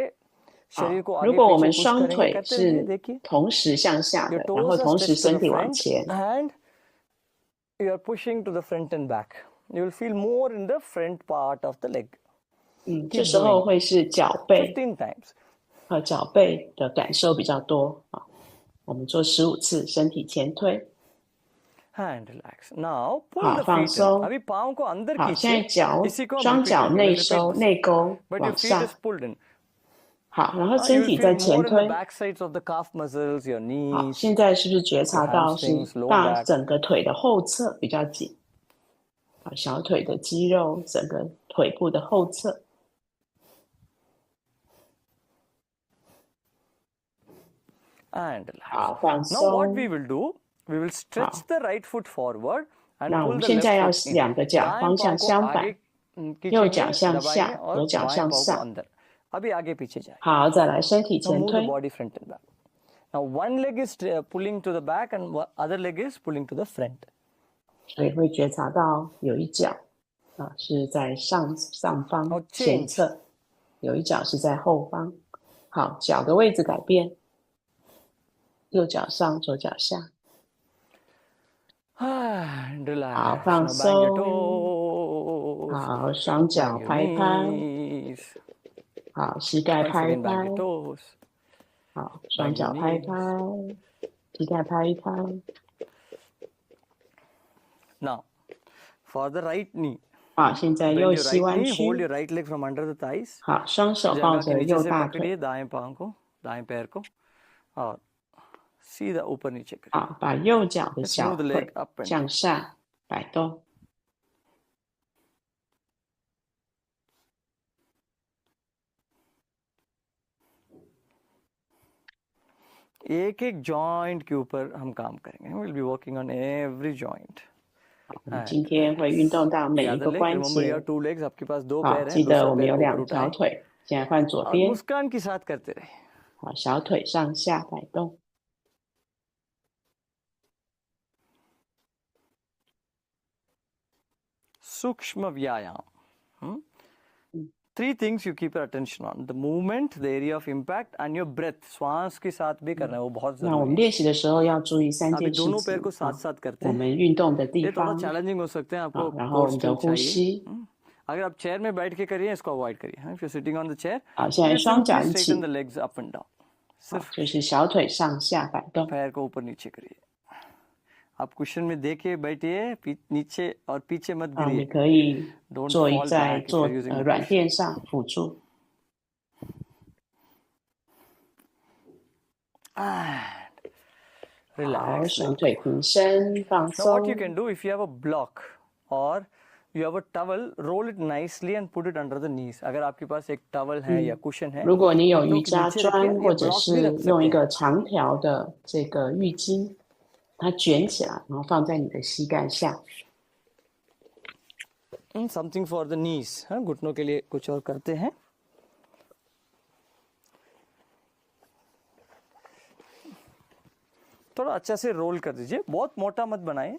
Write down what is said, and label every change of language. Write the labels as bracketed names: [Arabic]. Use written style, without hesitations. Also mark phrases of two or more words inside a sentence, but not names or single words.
[Chinese] 好 [Hindi] शरीर को， [Chinese] 如 [Hindi] आगे [Chinese] 果我们 [Hindi] पीछे पुश [Chinese] 双 [Hindi] करेंगे [Chinese] 腿 [Hindi] करते रहिए [Chinese] 是 [Hindi] देखिए [Chinese] 同时向下 [English] your [Chinese] 的，然后 [English] toes are [Chinese] 同时 [English] stretched to [Chinese] 身 [English] the [Chinese] 体往 [English] front [Chinese] 前， [English] and you are pushing to the front and back you will feel more in the front part of the leg [Chinese] 这时候会是脚背 [English] 15 times [Chinese] 和脚背的感受比较多啊。我们做15次，身体前推。 [English] and relax now pull [Chinese] 好， [English] the [Chinese] 放 [English] feet in [Chinese] 松。 [Hindi] अभी पाँव को अंदर [Chinese] 好，现在 [Hindi] खींचिए [Chinese] 脚 [Hindi] इसी को हम [Chinese] 双 [English] repeat [Chinese] 脚 [Hindi] करेंगे [Chinese] 内 [English] let's [Chinese] 收 [English] repeat [Chinese] 内勾 [English] but your [Chinese] 往 [English] feet [Chinese] 上。 [English] is pulled in [Chinese] 好，然后 [English] you [Chinese] 身 [English] will [Chinese] 体在 [English] feel [Chinese] 前 [English] more in the [Chinese] 推。 [English] back sides of the calf muscles your [Chinese] 好， [English] knees [Chinese] 现在是不是觉察 [English] your [Chinese] 到是 [English] hamstrings lower [Chinese] 大 [English] back [Chinese] 整个腿的后侧比较紧？好，小腿的肌肉，整个腿部的后侧。 [English] and relax [Chinese] 好，放 [English] now what [Chinese] 松。 [English] we will do we will stretch the right foot forward and [Chinese] 那我 [English] pull [Chinese] 们 [English] the [Chinese] 现在要 [English] left foot in [Chinese] 两个脚 [Hindi] दाएं [Chinese] 方 [Hindi] पाँव [Chinese] 向 [Hindi] को [Chinese] 相反， [Hindi] आगे [Chinese] 右脚 [Hindi] खींचेंगे [Chinese] 向 [Hindi] दबाएंगे [Chinese] 下， [Hindi] और [Chinese] 左脚 [Hindi] बाएं [Chinese] 向 [Hindi] पाँव को [Chinese] 上。 [Hindi] अंदर अभी आगे पीछे जाए. [Chinese] 好，再来身体 [English] Now [Chinese] 前 [English] move the [Chinese] 推。 [English] body front and back. Now one leg is pulling to the back and other leg is pulling to the front. [Chinese] 所以会觉察到有一脚是在上方 [English] Now [Chinese] 前 [English] change. [Chinese] 侧，有一脚是在后方。好，脚的位置改变，右脚上，左脚下。 [English] And [Chinese] 好， [English] relax. [Chinese] 放 [English] Now bang your [Chinese] 松。 [English] toes. [Chinese] 好，双脚 [English] Bang your [Chinese] 拍拍。 [English] knees. [Chinese] 好，膝盖 [English] Once [Chinese] 拍 [English] again [Chinese] 拍。 [English] bang your toes. [Chinese] 好，双 [English] Bang your [Chinese] 脚拍 [English] knees. [Chinese] 拍，膝盖拍一拍。 [English] Now for the right knee. [Chinese] 好，现在 [English] Bend [Chinese] 右 [English] your [Chinese] 膝 [English] right [Chinese] 弯 [English] knee. Hold [Chinese] 曲。 [English] your right leg from under the thighs. [Chinese] 好，双手抱 [Hindi] जगह के [Chinese] 着 [Hindi] नीचे [Chinese] 右 [Hindi] से [Chinese] 大 [Hindi] पकड़िए [Chinese] 腿。 [Hindi] दाएं पांव को, दाएं पैर को और सीधा ऊपर नीचे करिए. [Chinese] 好，把右脚的 [English] Let's [Chinese] 小 [English] move the [Chinese] 腿 [English] leg up and [Chinese] 向下摆动。 [Hindi] एक एक जॉइंट के ऊपर हम काम करेंगे. [English] We'll be working on every joint. [Chinese] 我们今天会运动到每 [English] The [Chinese] 一 [English] other [Chinese] 个 [English] leg, [Chinese] 关 [English] remember you [Chinese] 节。 [English] have two legs. [Hindi] आपके पास दो [Chinese] 好， [Hindi] पैर हैं. [Chinese] 记得 [Hindi] दूसरा [Chinese] 我们 [Hindi] पैर [Chinese] 有 [Hindi] को ऊपर [Chinese] 两条 [Hindi] उठाएं [Chinese] 腿。现在换左 [Hindi] और [Chinese] 边。 [Hindi] मुस्कान के साथ करते रहे. [Chinese] 好，小腿上下摆动。 [Hindi] सूक्ष्म व्यायाम. [English] Three things you keep your attention on: the movement, the area of impact, and your breath. [Hindi] श्वास के साथ भी करना है, वो बहुत [Chinese] 那我们 [Hindi] जरूरी है. [Chinese] 练习的时候要注意三 [Hindi] अभी [Chinese] 件事 [Hindi] दोनों पैर [Chinese] 情 [Hindi] को साथ साथ करते [Chinese] 我 [Hindi] हैं. [Chinese] 们运动的地 [Hindi] ये थोड़ा [Chinese] 方。 [Hindi] चैलेंजिंग हो सकते हैं आपको. [Chinese] 然后我 [Hindi] कोर [Chinese] 们的 [Hindi] स्किल [Chinese] 呼 [Hindi] चाहिए. [Chinese] 吸。 [Hindi] अगर आप चेयर में बैठ के करिए, इसको अवॉइड करिए. [English] If you're sitting on the chair, [Chinese] 好，现在 [English] just [Chinese] 双脚 [English] simply [Chinese] 一 [English] straighten [Chinese] 起。 [English] the legs up and down. [Chinese] 好， [Hindi] सिर्फ [Chinese] 就是小腿上下摆动。 [Hindi] पैर को ऊपर नीचे करिए. आप कुशन में देके बैठिए, नीचे और पीछे मत [Chinese] 啊，你 [Hindi] गिरिए. [Chinese] 可以 [English] Don't [Chinese] 坐 [English] fall [Chinese] 在 [English] back if [Chinese] 坐 [English] you're using the [Chinese] 软 [English] cushion. [Chinese] 垫上辅助。 [English] And [Chinese] 好， [English] relax. [Chinese] 双腿平伸，放 [English] Now what [Chinese] 松 [English] you。can do, if you have a block or you have a towel, roll it nicely and put it under the knees. [Hindi] अगर आपके पास एक towel है या cushion है, [Chinese] 如果你有 [Hindi] घुटनों [Chinese] 瑜 [Hindi] के [Chinese] 伽 [Hindi] नीचे [Chinese] 砖 [Hindi] रखिए, [Chinese] 或 [Hindi] या [Chinese] 者 [Hindi] block भी [Chinese] 是 [Hindi] रख [Chinese] 用 [Hindi] सकते [Chinese] 一 [Hindi] हैं. [Chinese] 个长条的这个浴巾，它卷起来，然后放在你的膝盖下。 [English] Something for the knees. [Hindi] हाँ, घुटनों के लिए कुछ और करते हैं. थोड़ा अच्छा से रोल कर दीजिए, बहुत मोटा मत बनाइए.